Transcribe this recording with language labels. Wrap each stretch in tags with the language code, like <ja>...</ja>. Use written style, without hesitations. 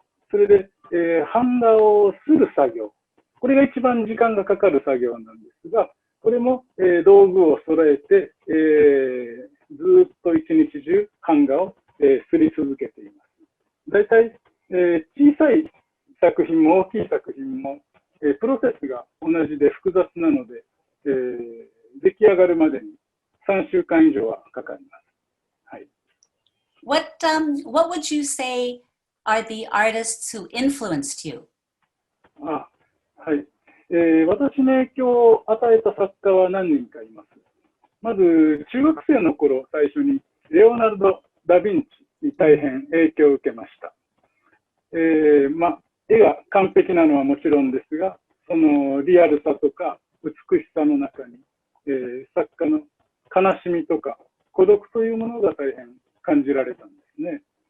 <ja>それで、版画をする作業、これが一番時間がかかる作業なんですが、これも、道具を揃えて、ずっと一日中版画を、すり続けています。だいたい小さい作品も大きい作品も、プロセスが同じで複雑なので、出来上がるまでに3週間以上はかかります。はい。</ja> <en>What would you say are the artists who influenced you?</en> <ja>はい。私に影響を与えた作家は何人かいます。まず、中学生の頃、最初にレオナルド・ダ・ヴィンチに大変影響を受けました。絵が完璧なのはもちろんですが、そのリアルさとか美しさの中に、作家の悲しみとか孤独というものが大変感じられたんですね。</ja>